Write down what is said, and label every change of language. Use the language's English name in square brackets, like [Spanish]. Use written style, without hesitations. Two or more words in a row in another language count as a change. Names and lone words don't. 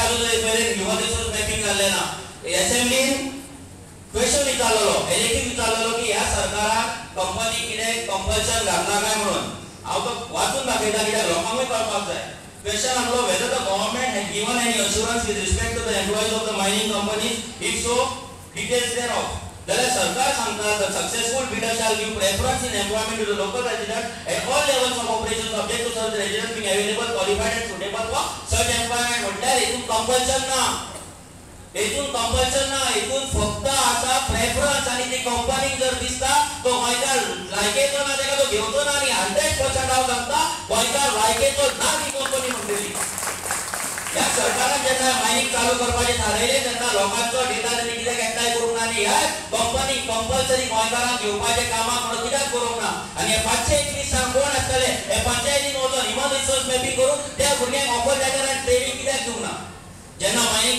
[Konkani] आजून [English] human resource mapping [Konkani] जाल्लें ना असेंब्लीन क्वेश्चन विचारलेलो इलेक्टीव विचारलेलो की ह्या सरकारान कंपनी कितें कंपल्शन घातला काय म्हणून हांव तो वाचून दाखयता कित्याक लोकांकूय कळपाक जाय क्वेश्चन आसलो [English] whether the government has given any assurance with respect to the employees of the mining companies if so details there of [Konkani] जाल्यार सरकार सांगता [English] the successful bidder shall give preference in employment to the local resident at all levels of operation subject to search resident being available qualified and suitable for such employment [Konkani] म्हटल्यार हेतून कंपल्शन ना हेतून फक्त आसा प्रेफरन्स आनी ती कंपनीक जर दिसता तो गोंयकार लायकेचो ना तेका तो घेवचो ना आनी 100% हांव सांगता गोंयकार लायकेचो ना ती कंपनी म्हणटली ह्या सरकारान जेन्ना मायनिंग चालू करपाचें थारायलें तेन्ना लोकांचो डेटा तेणी कित्याक एकठांय करूंक ना आनी ह्या कंपनी कंपल्सरी गोंयकारांक घेवपाचें कामाक म्हणून कित्याक करूंक ना आनी हे 521 जाण कोण आसतले हे पंचायतीन वचून [English] human resource mapping [Konkani] करून त्या भुरग्यांक [English] offer letter [Konkani] आनी ट्रेनिंग कित्याक दिवंक ना जेन्ना मायनिंग